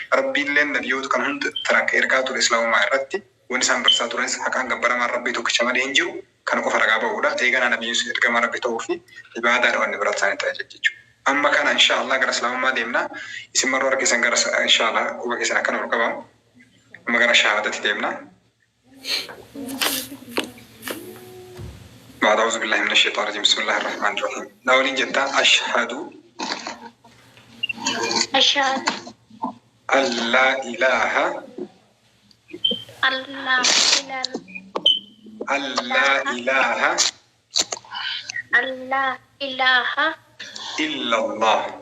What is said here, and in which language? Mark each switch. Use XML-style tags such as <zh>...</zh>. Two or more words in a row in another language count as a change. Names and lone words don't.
<om>Rabbiin illee nabiyyoota kan hunda taranka ergaa ture islaamummaa irratti wanni isaan barsaa turanis haqaan gabbaramaan rabbii tokkicha malee hin jiru. Kana qofa ragaa ba'uudha. Eeganaa nabiyyiin ergamaa rabbii ta'uu fi ibaadaadha wanni biraa isaanii ta'a jechuudha. Amma kana inshaallah gara islaamummaa deemna. Isin maroo harkisan gara inshaallah quba keessan akkana ol qabamu. Amma gara shahaadatti deemna.</om> <ar>بعد أعوذ بالله من الشيطان الرجيم بسم الله الرحمن الرحيم. ناولين جدا أشهد أن لا إله إلا الله</ar>